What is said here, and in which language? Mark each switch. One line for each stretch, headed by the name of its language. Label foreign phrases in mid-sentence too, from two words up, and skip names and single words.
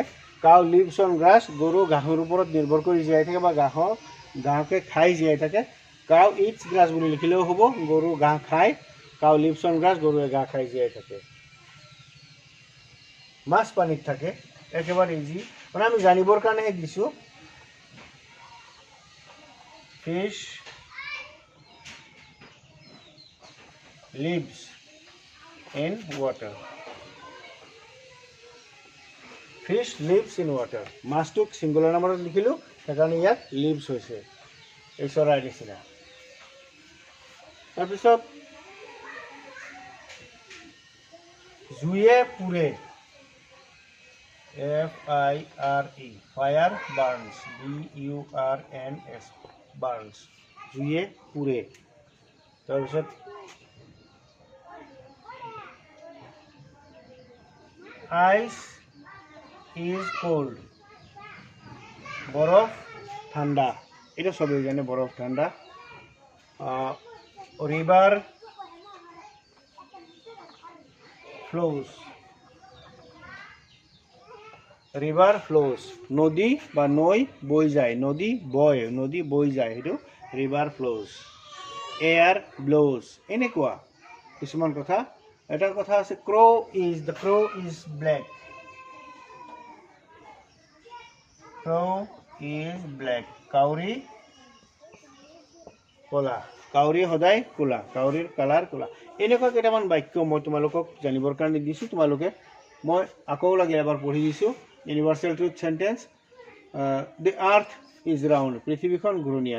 English: cow lives on grass,
Assamese: গৰু ঘাঁহৰ ওপৰত নিৰ্ভৰ কৰি জীয়াই থাকে বা ঘাঁহকে খাই জীয়াই থাকে।
English: cow eats grass
Assamese: বুলি লিখিলেও হ'ব, গৰু ঘাঁহ খায়।
English: cow lives on grass,
Assamese: গৰুৱে ঘাঁহ খাই জীয়াই থাকে। মাছ পানীত থাকে, একেবাৰে ইজি, মানে আমি জানিবৰ কাৰণেহে দিছোঁ।
English: ফিছ lives in water. Fish lives in water.
Assamese: মাছটোক
English: singular numberত
Assamese: লিখিলোঁ, সেইকাৰণে ইয়াত লিভছ হৈছে, এই চৰাইৰ নিচিনা। তাৰপিছত জুয়ে পুৰে, FIRE,
English: fire burns,
Assamese: BURNS, বাৰ্নছ, জুয়ে পুৰে। তাৰপিছত
English: ice is cold,
Assamese: বৰফ ঠাণ্ডা, এটা সবেই জানে বরফ ঠান্ডা।
English: river flows, river flows
Assamese: নদী বা নৈ বৈ যায়, নদী বৈ যায়, সেইটো
English: river flows. air blows,
Assamese: এনেকুৱা কিছুমান কথা। এটা কথা আছে
English: crow is, the crow is black, crow is black,
Assamese: কাউৰী কলা, কাউৰী সদায় কলা, কাউৰীৰ কালাৰ কলা। এনেকুৱা কেইটামান বাক্য মই তোমালোকক জানিবৰ কাৰণে দিছোঁ। তোমালোকে মই আকৌ লাগে এবাৰ পঢ়ি দিছোঁ।
English: universal truth sentence, the earth is round,
Assamese: পৃথিৱীখন ঘূৰণীয়া।